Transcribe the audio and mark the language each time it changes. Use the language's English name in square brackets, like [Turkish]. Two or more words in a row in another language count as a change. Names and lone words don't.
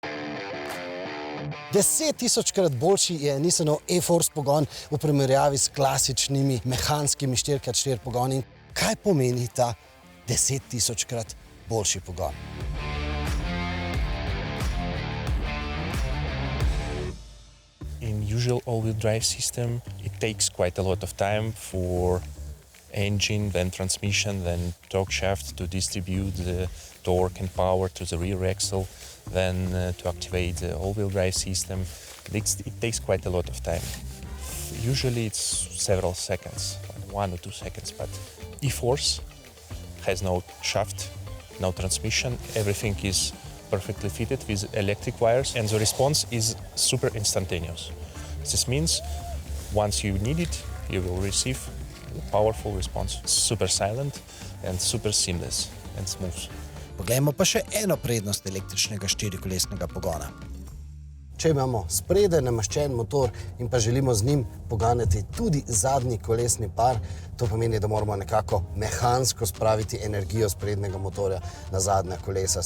[Slovenian] 10.000-krat boljši je Nissanov e-Force pogon v primerjavi s klasičnimi mehanskimi 4x4 pogoni. Kaj pomeni ta 10.000-krat boljši pogon? [English] In usual all-wheel drive system, it takes quite a lot of time for engine, then transmission, then torque shaft to distribute the torque and power to the rear axle, then to activate the all-wheel drive system. It takes quite a lot of time. Usually it's several seconds, 1 or 2 seconds, but e-Force has no shaft, no transmission, everything is perfectly fitted with electric wires and the response is super instantaneous. This means once you need it, you will receive a powerful response, super silent and super seamless and smooth. [Slovenian] Poglejmo pa še eno prednost električnega štirikolesnega pogona. Če imamo spredaj nameščen motor in pa želimo z njim poganjati tudi zadnji kolesni par, to pomeni, da moramo nekako mehansko spraviti energijo sprednjega motorja na zadnja kolesa.